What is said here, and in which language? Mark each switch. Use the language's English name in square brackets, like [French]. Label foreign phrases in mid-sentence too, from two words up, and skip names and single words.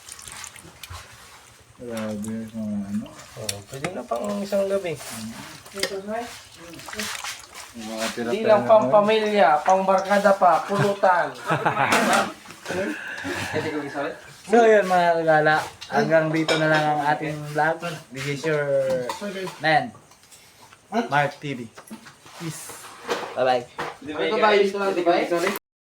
[Filipino] Grabe yung mga ano. Pwede na pang isang gabi. Yung mga Hindi lang pang pamilya, pang barkada pa, pulutan. Pwede ko isalit? So yun mga kagala, hanggang dito na lang ang ating vlog. [English] This is your man, Mark TV. Peace. Bye bye. [Filipino] Di ba?